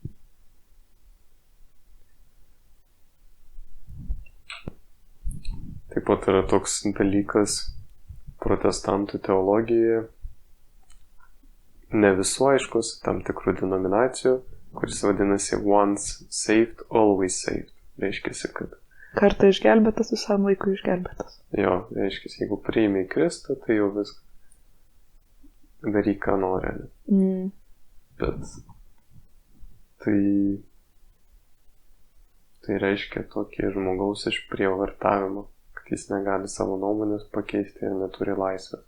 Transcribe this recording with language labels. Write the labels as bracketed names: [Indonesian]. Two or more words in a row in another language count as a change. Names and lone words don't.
[Lithuanian] Taip pat yra toks dalykas protestantų teologijoje, ne visų aiškus, tam tikrų denominacijų, kuris vadinasi [English] once saved, always saved. [Lithuanian] Reiškia, kad kartą išgelbėtas, visam laikui išgelbėtas. Jo, reiškia, jeigu priimi Kristų, tai jau viską daryk, ką nori. Bet tai reiškia tokį žmogaus išprievartavimą, kad jis negali savo nuomonės pakeisti ir neturi laisvės.